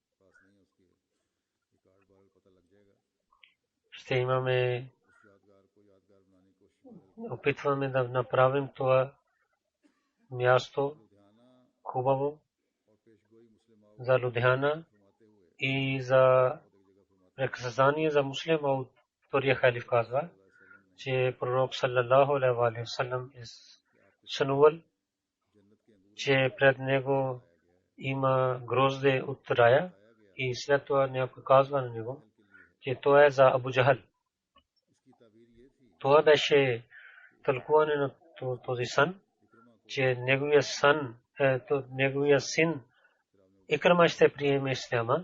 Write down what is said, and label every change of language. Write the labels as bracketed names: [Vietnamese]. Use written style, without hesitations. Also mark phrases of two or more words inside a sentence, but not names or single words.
[Bulgarian] Ще имаме, опитваме да направим това място хубаво за Лудхияна и за преказание за муслима. От втория халиф казва, че пророк [Arabic] صلى الله عليه وسلم [Bulgarian] е сънувал, че пред него има грозде от рая и след това някой казва на него, че това е за Абу Джахал. Това беше тълкуване на този сън, че неговия син Икрама ще приеме исляма.